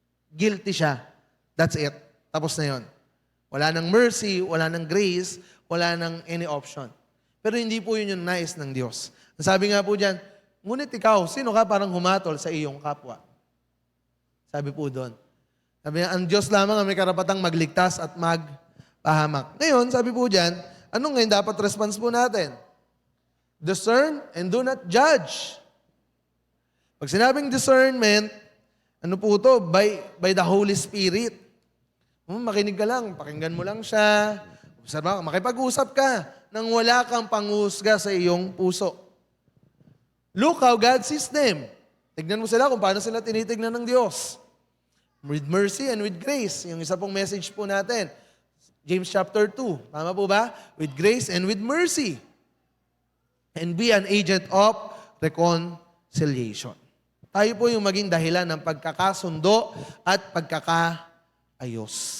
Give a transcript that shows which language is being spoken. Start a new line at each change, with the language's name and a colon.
Filipino: Guilty siya.
English: That's it.
Filipino: Tapos na yon. Wala nang mercy, wala nang grace, wala nang any option. Pero hindi po yun yung nais ng Diyos. Ang sabi nga po dyan, ngunit ikaw, sino ka parang humatol sa iyong kapwa? Sabi po doon. Sabi niya, ang Diyos lamang ang may karapatang magligtas at magpahamak. Ngayon, sabi po dyan, ano ngayon dapat response po natin?
English: Discern and do not judge.
Filipino: Pag sinabing discernment, ano po ito?
English: By the Holy Spirit.
Filipino: Makinig ka lang, pakinggan mo lang siya. Observa ka, makipag-usap ka nang wala kang panghusga sa iyong puso.
English: Look how God sees them.
Filipino: Tignan mo sila kung paano sila tinitignan ng Diyos.
English: With mercy and with grace.
Filipino: Yung isa pong message po natin. James chapter 2. Tama po ba?
English: With grace and with mercy. And be an agent of reconciliation.
Filipino: Tayo po yung maging dahilan ng pagkakasundo at pagkakaayos.